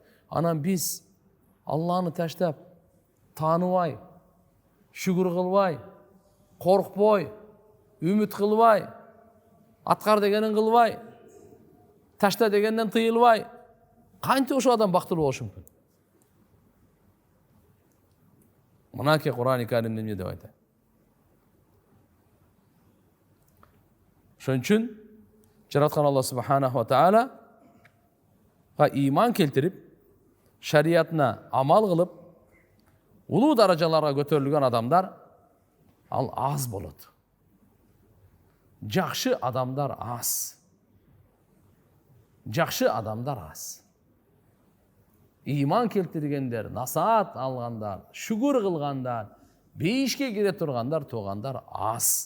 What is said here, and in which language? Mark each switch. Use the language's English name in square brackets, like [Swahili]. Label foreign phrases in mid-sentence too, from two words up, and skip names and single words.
[Kyrgyz] Анан биз Алланы таштап, тааныбай, шүгүр кылбай, коркпой, үмүт кылбай, аткар дегенин кылбай, ташта дегенден тыйылбай, кантип ошол адам бактылуу болушу мүмкүн? Мынаке Кур'ан-ы Каримде эмне деп айтат? Ошон үчүн жараткан Алла [Arabic] سبحانه وتعالى [Kyrgyz] иман келтирип, шариятына амал кылып, улуу даражаларга көтөрүлгөн адамдар ал аз болот. Жакшы адамдар аз. Жакшы адамдар аз. Иман келтиргендер, насаат алгандар, шүгүр кылгандар, бейишке кире тургандар, туугандар аз.